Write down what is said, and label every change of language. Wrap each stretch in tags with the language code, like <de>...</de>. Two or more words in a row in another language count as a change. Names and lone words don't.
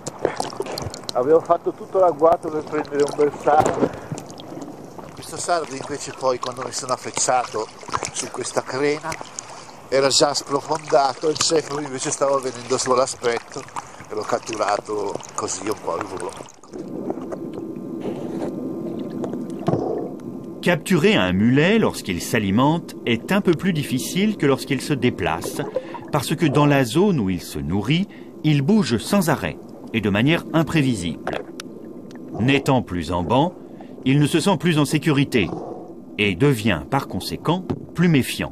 <it>Avevo fatto tutto l'agguato per prendere un bel sardo. Questo sardo invece poi, quando mi sono affacciato su questa crena, era già sprofondato, il cefalo invece stava venendo solo all'aspetto e l'ho catturato così un po' al volo.</it> <fr>capturer un mulet lorsqu'il s'alimente est un peu plus difficile que lorsqu'il se déplace, parce que dans la zone où il se nourrit, il bouge sans arrêt et de manière imprévisible. N'étant plus en banc, il ne se sent plus en sécurité et devient par conséquent plus méfiant.</fr>